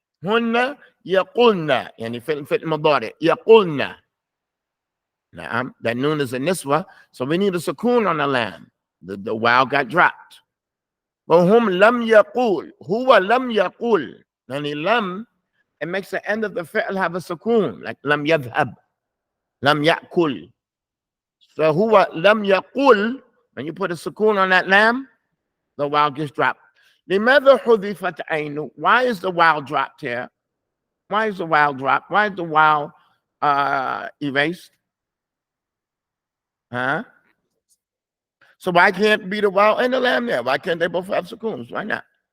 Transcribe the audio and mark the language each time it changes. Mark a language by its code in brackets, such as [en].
[ar] هن يقولن. يعني في المضارع. يقولن. نعم. [en] That noon is a niswa. So we need a sukoon on the lam. The wow got dropped. [ar] وهم لم يقول. هو لم يقول. يعني لم, [en] it makes the end of the fi'l have a sukoon. Like [ar] لم يذهب. لم يأكل. [en] So [ar] هو لم يقول. [en] When you put a sukoon on that lam, the wow gets dropped. [ar] لماذا حذفت عينه? [en] Why is the wow dropped here? Why is the wow dropped? Why is the wow erased? Huh? So why can't be the wow and the lam there? Why can't they both have sukoons? Why not?